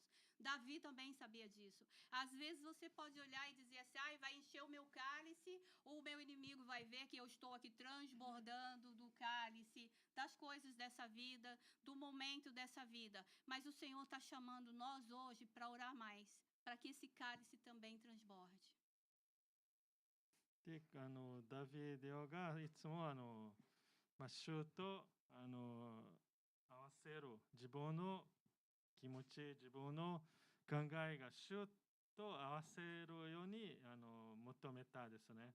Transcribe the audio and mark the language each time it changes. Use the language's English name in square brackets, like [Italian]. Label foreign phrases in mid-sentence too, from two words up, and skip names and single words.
[Portuguese] Davi também sabia disso. Às vezes você pode olhar e dizer assim, vai encher o meu cálice, ou o meu inimigo vai ver que eu estou aqui transbordando do cálice, das coisas dessa vida, do momento dessa vida. Mas o Senhor está chamando nós hoje para orar mais, para que esse cálice também transborde. [Japanese] で、ダビデがいつも主と合わせる自分の気持ち、自分の考えが主と合わせるように求めたですね。